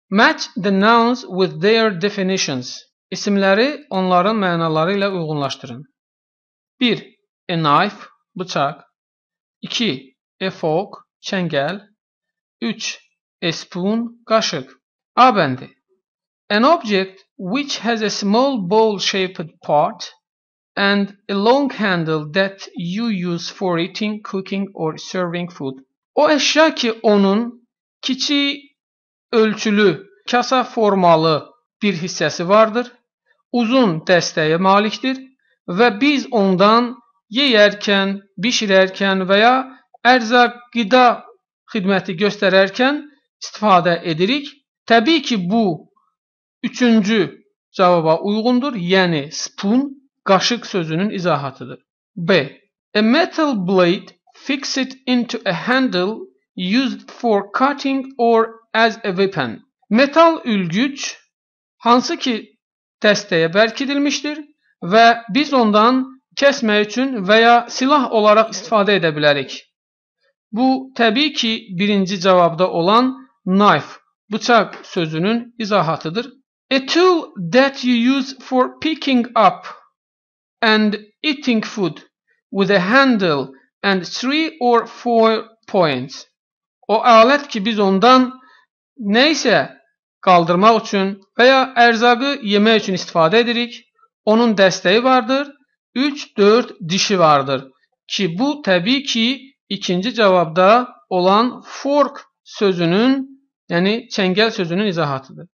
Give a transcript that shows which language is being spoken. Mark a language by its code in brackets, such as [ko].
[en] Match the nouns with their definitions. [az] İsimləri onların mənaları ilə uyğunlaşdırın. [en] 1. A knife, [az] bıçaq. [en] 2. A fork, [az] çəngəl. [en] 3. A spoon, [az] qaşıq. [en] A [az] bəndi. [en] An object which has a small bowl-shaped part and a long handle that you use for eating, cooking or serving food. [az] O əşya ki, onun kiçik ölçülü, kasa formalı bir hissəsi vardır, uzun dəstəyə malikdir və biz ondan yeyərkən, bişirərkən və ya ərzaq qida xidməti göstərərkən istifadə edirik. Təbii ki, bu üçüncü cavaba uyğundur, yəni spoon, qaşıq sözünün izahatıdır. B. [en] A metal blade fixed into a handle used for cutting or as a weapon. [az] Metal ülgüc, hansı ki dəstəyə bərkidilmişdir və biz ondan kəsmək üçün və ya silah olaraq istifadə edə bilərik. Bu, təbii ki, birinci cavabda olan knife, bıçaq sözünün izahatıdır. [en] A tool that you use for picking up and eating food with a handle and 3 or 4 points. [az] O alət ki, biz ondan neysə qaldırmaq üçün və ya ərzaqı yemək üçün istifadə edirik. Onun dəstəyi vardır, 3-4 dişi vardır ki, bu təbii ki, ikinci cavabda olan fork sözünün, yəni çəngəl sözünün izahatıdır.